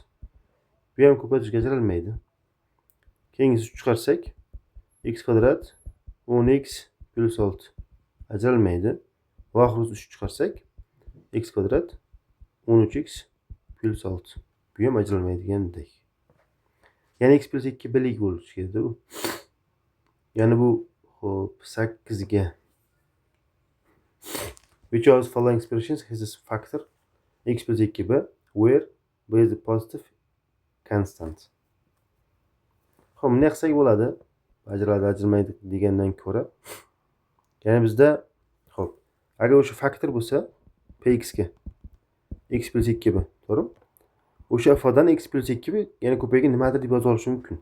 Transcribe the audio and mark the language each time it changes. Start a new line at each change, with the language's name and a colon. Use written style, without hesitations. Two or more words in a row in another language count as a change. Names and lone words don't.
Uzbek: Bu ham ko'paytuvga ajratilmaydi. Keyingisi 3 chiqarsak x kvadrat 10x plus 6 ajralmaydi. Va oxirgi 3 chiqarsak x kvadrat 13x plus 6. Bu ham ajralmaydigandek. Ya'ni x plus 2 birlik bo'lishi kerak bu. Ya'ni bu hop 8 ga.
English: Which of the following expressions has this factor x plus 2b where b is a positive constant.
Uzbek: Xo'p, bunday qilsak bo'ladi. Ajraladi, ajralmaydi degandan ko'ra. Ya'ni bizda xo'p, agar o'sha faktor bo'lsa px ga x plus 2b, to'g'rimi? O'sha ifodani x plus 2b yana ko'paygan nimadir deb yoza olishim mumkin.